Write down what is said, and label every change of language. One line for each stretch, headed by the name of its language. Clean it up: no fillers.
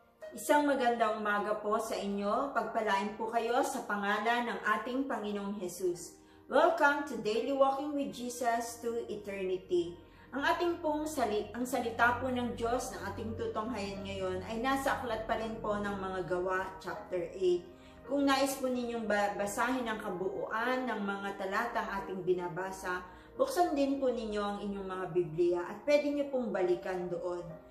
Filipino: Isang magandang umaga po sa inyo. Pagpalain po kayo sa pangalan ng ating Panginoong Jesus.
English: Welcome to Daily Walking with Jesus to Eternity.
Filipino: Ang ating pong ang salita po ng Diyos na ating tutunghayan ngayon ay nasa aklat pa rin po ng mga Gawa, chapter 8. Kung nais po ninyong basahin ang kabuuan ng mga talatang ating binabasa, buksan din po ninyo ang inyong mga Biblia at pwede nyo pong balikan doon.